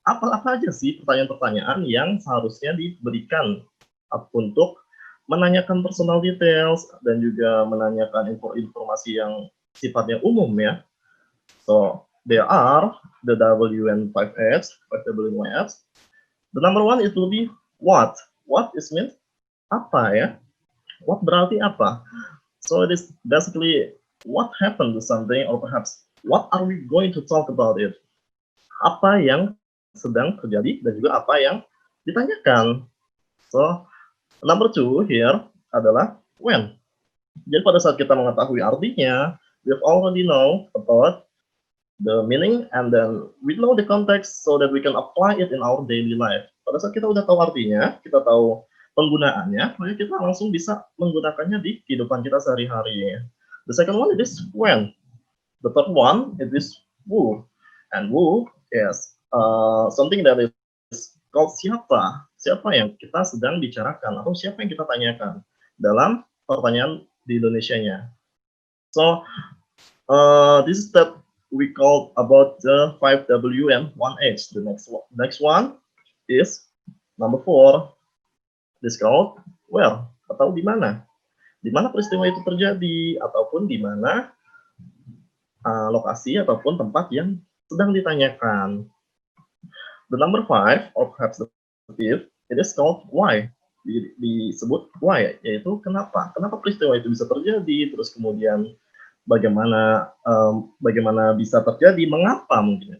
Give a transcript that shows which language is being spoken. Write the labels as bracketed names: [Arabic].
[Indonesian] Apa aja sih pertanyaan-pertanyaan yang seharusnya diberikan untuk menanyakan [English] personal details [Indonesian] dan juga menanyakan informasi yang sifatnya umum, ya. [English] So there are the W and 5H, 5W and 1H. The number one, it will be what. What is means [Indonesian] apa, ya? [English] What [Indonesian] berarti apa? [English] So it is basically what happened to something, or perhaps what are we going to talk about it. [Indonesian] Apa yang sedang terjadi dan juga apa yang ditanyakan. [English] So number two here [Indonesian] adalah [English] when. [Indonesian] Jadi pada saat kita mengetahui artinya, [English] we already know about the meaning and then we know the context so that we can apply it in our daily life. [Indonesian] Pada saat kita udah tahu artinya, kita tahu penggunaannya, maka kita langsung bisa menggunakannya di kehidupan kita sehari-hari. [English] The second one it is when. The third one it is who. And who is something that is called siapa. [Indonesian] Siapa yang kita sedang bicarakan atau siapa yang kita tanyakan dalam pertanyaan di Indonesianya. [English] So this is that we call about the 5W and 1H. The next one is number 4. This called where [Indonesian] atau di mana. Di mana peristiwa itu terjadi ataupun di mana lokasi ataupun tempat yang sedang ditanyakan. [English] The number 5 or perhaps the 5th, it is called why. [Indonesian] Disebut why, yaitu kenapa. Kenapa peristiwa itu bisa terjadi, terus kemudian bagaimana bisa terjadi, mengapa mungkin.